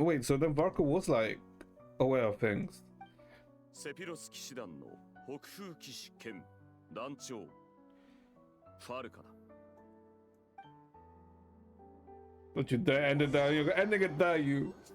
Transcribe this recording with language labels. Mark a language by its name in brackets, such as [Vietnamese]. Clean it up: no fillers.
[English] Wait, so then Varka was like aware of things. [Japanese] セピロス騎士団の北風騎士兼団長ファルカだ。 [English] Don't you dare end it there. You're ending it there, you.